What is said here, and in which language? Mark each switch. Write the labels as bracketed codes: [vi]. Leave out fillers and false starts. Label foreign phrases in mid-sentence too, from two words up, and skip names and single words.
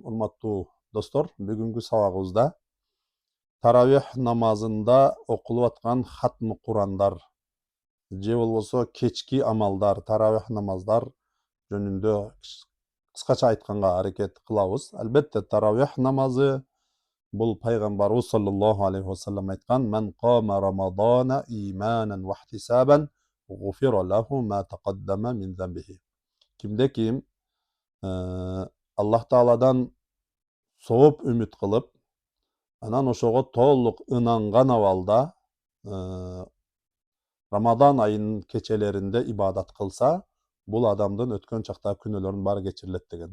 [ky] Урматтуу достор, бүгүнкү сабагыбызда таравих намазында окулуп аткан хатмы Курандар же болбосо кечки амалдар, таравих намаздар жөнүндө кыскача айтканга аракет кылабыз. Албетте таравих намазы бул пайгамбарыбыз [ar] صلى الله عليه وسلم айткан: "من قام رمضان إيمانا واحتسابا غفر له ما تقدم من ذنبه." [ky] Кимде ким Аллах Тааладан сооп үмүт кылып, анан ошого толук ынанган абалда Рамадан айынын кечелеринде ибадат кылса, бул адамдын өткөн чактагы күнөөлөрүнүн баары кечирилет деген.